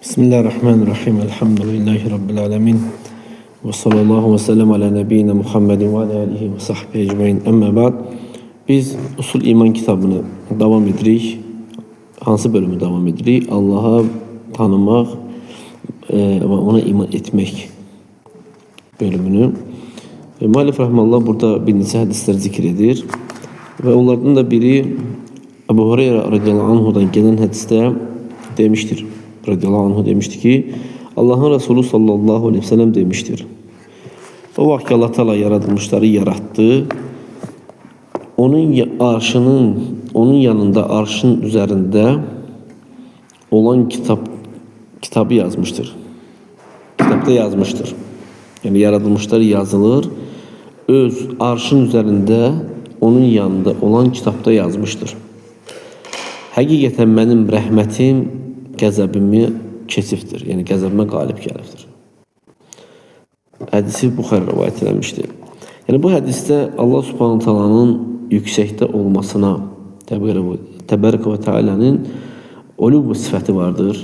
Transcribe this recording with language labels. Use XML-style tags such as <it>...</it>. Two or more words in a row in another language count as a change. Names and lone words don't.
<ar>بسم الله الرحمن الرحيم. الحمد لله رب العالمين. وصلى الله وسلم على نبينا محمد وعلى آله وصحبه أجمعين. أما بعد.</ar> <az>Biz Usul İman kitabını devam edirik. Hansı bölümü devam edirik? Allah'a tanımaq ve ona iman etmek bölümünü. Muallif rahmanullah burada bir neçə hədislər zikr edir.</az> <tr>Ve onlardan da biri Ebu Hureyre</tr> <ar>رضي الله عنه'dan</ar> <tr>gelen hadiste demiştir.</tr> <ar>رضي الله عنه</ar> <tr>demişti ki Allah'ın Resulü</tr> <ar>صلى الله عليه وسلم</ar> <tr>demiştir. O vakti Allah Teala yaratılmışları yarattı. Onun yanında arşın üzerinde olan kitabı yazmıştır. Kitapta yazmıştır. Yani yaratılmışları yazılır. Öz arşın üzerinde onun yanında olan kitapta yazmıştır.</tr> <az>Həqiqətən benim rəhmətim qəzəbimi keçibdir. Yəni qəzəbimə qalib gəlibdir. Hədisi Buxari rivayet eləmişdir. Yəni bu hədisdə Allah Subhanahu taalanın yüksəkdə olmasına,</az> <ar>تبارك وتعالى'nın</ar> <az>uluv sifəti vardır.</az>